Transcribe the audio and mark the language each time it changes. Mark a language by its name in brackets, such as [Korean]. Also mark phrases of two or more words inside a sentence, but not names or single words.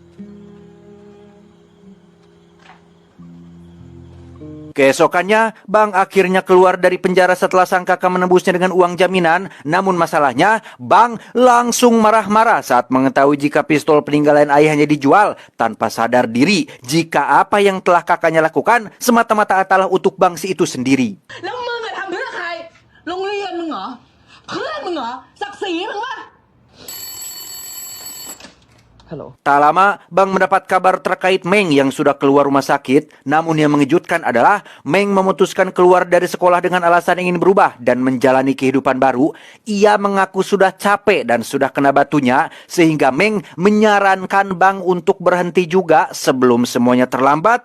[Indonesian] Keesokannya, Bang akhirnya keluar dari penjara setelah sang kakak menebusnya dengan uang jaminan. Namun masalahnya, Bang langsung marah-marah saat mengetahui jika pistol peninggalan ayahnya dijual tanpa sadar diri jika apa yang telah kakaknya lakukan semata-mata adalah untuk Bang si itu sendiri. [Thai] แล้วมึงอะทำเพื่อใคร โรงเรียนมึงเหรอ เพื่อนมึงเหรอ ศักดิ์ศรีมึงวะ [Indonesian] Tak lama, Bang mendapat kabar terkait Meng yang sudah keluar rumah sakit. Namun yang mengejutkan adalah Meng memutuskan keluar dari sekolah dengan alasan ingin berubah dan menjalani kehidupan baru. Ia mengaku sudah capek dan sudah kena batunya, sehingga Meng menyarankan Bang untuk berhenti juga sebelum semuanya terlambat.